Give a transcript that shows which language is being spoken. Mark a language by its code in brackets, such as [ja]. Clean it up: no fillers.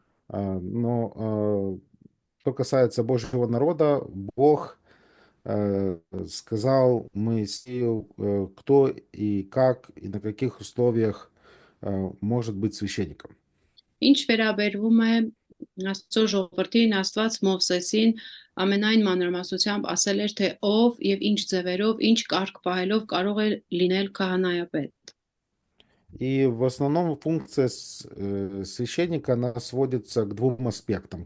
[ru] Но что касается Божьего народа, Бог сказал Моисею, кто и как и на каких условиях может быть священником. [hy] Ինչ վերաբերվում է Աստծո ժողովրդին, Աստված Մովսեսին ամենայն մանրամասնությամբ ասել էր, թե ով եւ ինչ ձևերով, ինչ կարգ պահելով կարող է լինել քահանայապետ։ [ru] И в основном функция священника, она сводится к двум аспектам.